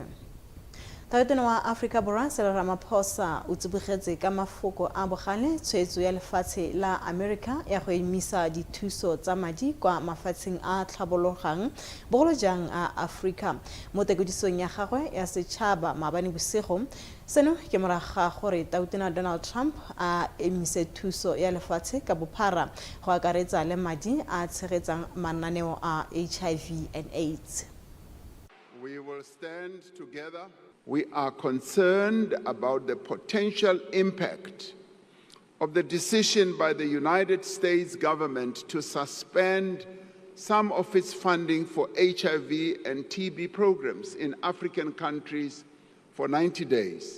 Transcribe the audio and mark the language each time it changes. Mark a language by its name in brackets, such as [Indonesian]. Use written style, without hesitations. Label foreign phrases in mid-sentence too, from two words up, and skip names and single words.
[Tswana] Taotona wa Africa Borwa Cyril Ramaphosa o tsibogetse ka mafoko a bogale tshwetso ya lefatshe la America ya go emisa dithuso tsa madi kwa mafatsheng a tlhabologang bogolo jang a Africa mo tekodisong ya gagwe ya setšhaba maabane bosigo. Seno ke moraga gore Taotona Donald Trump a emise thuso ya lefatshe ka bophara go akaretsa le madi a tshegetsang mananeo a [English] HIV and AIDS. will stand together. We are concerned about the potential impact of the decision by the United States government to suspend some of its funding for HIV and TB programs in African countries for 90 days.